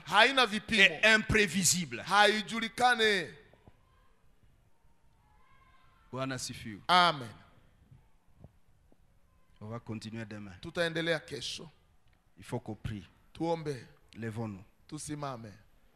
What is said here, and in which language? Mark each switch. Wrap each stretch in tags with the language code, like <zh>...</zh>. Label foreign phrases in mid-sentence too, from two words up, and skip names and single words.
<sw>haina</sw> <fr>et</fr> <sw>vipimo,</sw> <fr>imprévisible.</fr> <sw>haijulikane. Bwana sifiwe. Amen.</sw> <fr>On va continuer demain.</fr> <sw>Tutaendelea kesho.</sw> <fr>Il faut qu'on prie.</fr> <sw>Tuombe,</sw> <fr>Levons-nous.</fr> <sw>tusimame.</sw>